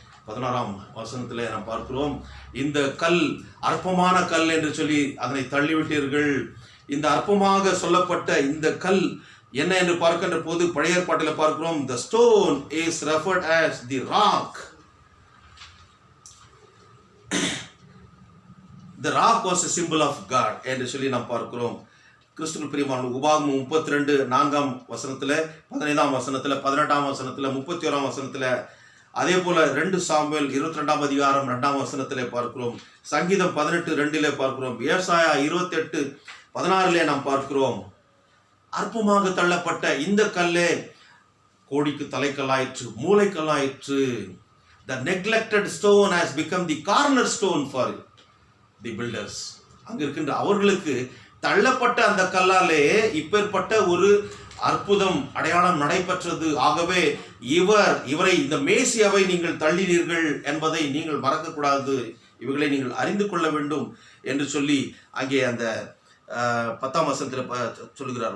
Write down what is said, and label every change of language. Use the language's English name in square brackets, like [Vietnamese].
[Tamil] 16ஆம் வசனத்திலே நாம் பார்க்கிறோம், இந்த கல் அற்பமான கல் என்று சொல்லி அதனை தள்ளிவிட்டீர்கள். இந்த அற்பமாக சொல்லப்பட்ட இந்த கல் என்ன என்று பார்க்கின்ற போது பழைய ஏற்பாட்டில் பார்க்கிறோம், [English] the stone is referred as the rock. The rock was a symbol of God [Tamil] என்று சொல்லி நாம் பார்க்கிறோம். கிறிஸ்துவுக்குள் பிரியமான உபாகமம் 32 4ஆம் வசனத்துல, 15ஆம் வசனத்துல, 18ஆம் வசனத்துல, 31ஆம் வசனத்துல, அதே போல 2 சாமுவேல் 22ஆம் அதிகாரம் 2ஆம் வசனத்திலே பார்க்கிறோம். சங்கீதம் 18:2 பார்க்கிறோம். ஏசாயா 28:16 நாம் பார்க்கிறோம். அற்பமாக தள்ளப்பட்ட இந்த கல்லே கோடிக்கு தலைக்கல்லாயிற்று, மூளைக்கல்லாயிற்று. [English] The neglected stone has become the cornerstone for the builders. [Tamil] அங்க இருக்கின்ற அவர்களுக்கு தள்ளப்பட்ட அந்த கல்லாலே இப்பேற்பட்ட ஒரு அற்புதம் அடையாளம் நடைபெற்றது. ஆகவே இவரை இந்த மேசியாவை நீங்கள் தள்ளினீர்கள் என்பதை நீங்கள் மறக்கக்கூடாது, இவர்களை நீங்கள் அறிந்து கொள்ள வேண்டும் என்று சொல்லி அங்கே அந்த 10ஆம் வசனத்தில் சொல்கிறார்.